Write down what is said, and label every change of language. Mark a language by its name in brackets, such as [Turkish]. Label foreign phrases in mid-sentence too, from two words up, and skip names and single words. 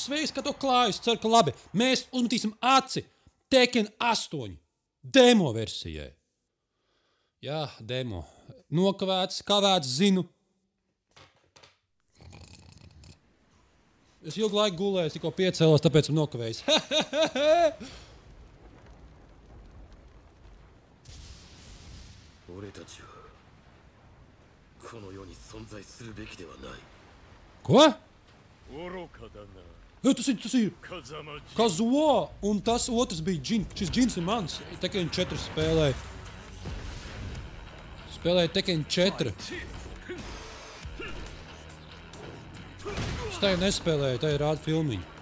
[Latvian] Sveiks, ka tu klājas, ceru, ka labi. Mēs uzmetīsim aci Tekken 8 demo versijai. Jā, demo. Nokavēts, kavēts, zinu. Es ilgu laiku gulēju, tikko piecēlos, tāpēc esmu nokavējis. [Japanese] 俺たちはこの世に存在するべきではない。 [Latvian] Ko? [Japanese] 愚かだな。 [Latvian] Tas ir Kazuo, un tas otrs bija Džins. Šis Džins ir mans. Tekken 4 spēlēja. Spēlēja Tekken 4. Es tā jau nespēlēju, tā ir rāda filmiņa.